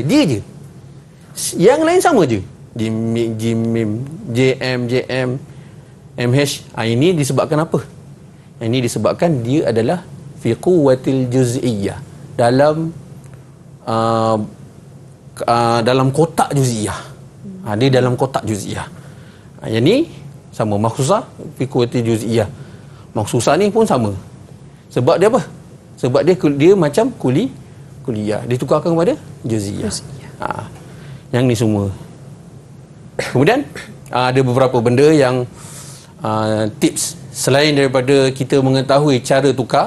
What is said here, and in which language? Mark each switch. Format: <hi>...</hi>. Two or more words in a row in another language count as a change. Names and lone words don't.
<ms>Dia je. Yang lain sama je. Jim, JM, MH. Ini disebabkan apa? Ini disebabkan dia adalah</ms> <ar>في قوة الجزئية,</ar> <ms>dalam dalam kotak juz'iyah. Dia dalam kotak juz'iyah. Yang ni sama</ms> <ar>مخصوصة في قوة الجزئية.</ar> <ms>Maksusah ni pun sama. Sebab dia apa? Sebab dia macam kuliah. Ditukarkan kepada juz'iyah. Yang ni semua. Kemudian ada beberapa benda yang tips selain daripada kita mengetahui cara tukar.</ms>